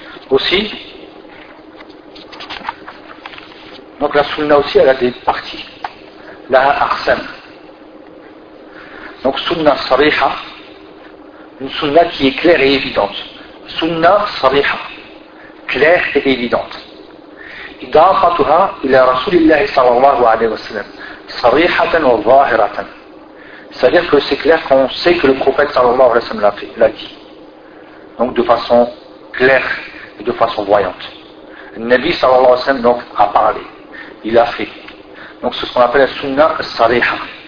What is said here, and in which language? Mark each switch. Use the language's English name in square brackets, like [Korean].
[French] Aussi, donc la sunnah aussi, elle a des parties. La arsem. Donc sunnah sariha, une sunnah qui est claire et évidente. Sunnah sariha, claire et évidente. [Arabic] إضافتها إلى رسول الله صلى الله عليه وسلم صريحة وظاهرة. [French] C'est-à-dire que c'est clair qu'on sait que le prophète صلى الله عليه وسلم l'a dit. Donc de façon claire et de façon voyante. Le Nabi صلى الله عليه وسلم donc a parlé. Il a fait. Donc c'est ce qu'on appelle la sunna صريحة.